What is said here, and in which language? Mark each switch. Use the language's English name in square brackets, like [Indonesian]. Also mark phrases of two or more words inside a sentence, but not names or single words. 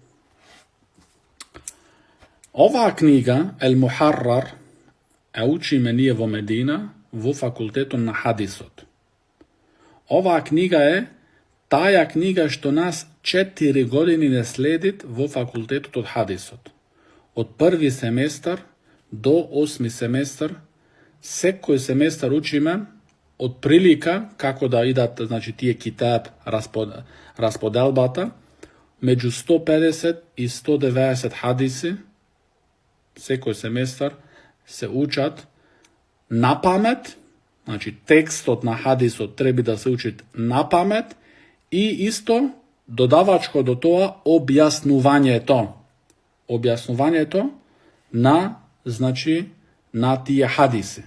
[Macedonian] Оваа книга, Al-Muharrar, учиме ние во Медина, во факултетот на хадисот. Оваа книга е таја книга што нас 4 години не следит во факултетот од хадисот. од први семестар до 8. семестар, секој семестар учиме од прилика како да идат, значи тије kitab расподелбата, међу 150 и 190 хадиси, секој семестар се учат на памет, значи текстот на хадисот треби да се учит на памет и исто додавачко до тога објаснување то на, значи, на тије хадисе.